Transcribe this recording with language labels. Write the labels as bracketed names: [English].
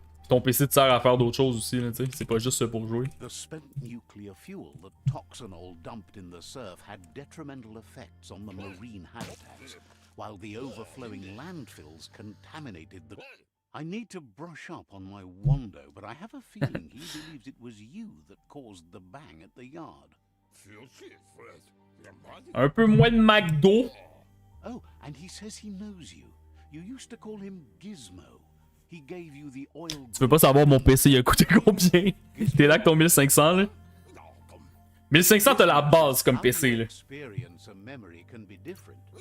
[French] Ton PC te sert à faire d'autres choses aussi, là, tu sais. C'est pas juste ça pour jouer. [English] The spent nuclear fuel that Toxanol dumped in the surf had detrimental effects on the marine habitats, while the overflowing landfills contaminated the... I need to brush up on my Wando, but I have a feeling he believes it was you that caused the bang at the yard. [French] Un peu moins de McDo. [English] Oh, and he says he knows you. You used to call him Gizmo. He gave you the oil... [French] Tu peux pas savoir mon PC il a coûté combien? T'es là avec ton 1500 là? 1500 t'as la base comme PC là. [English] Experience and memory can be different.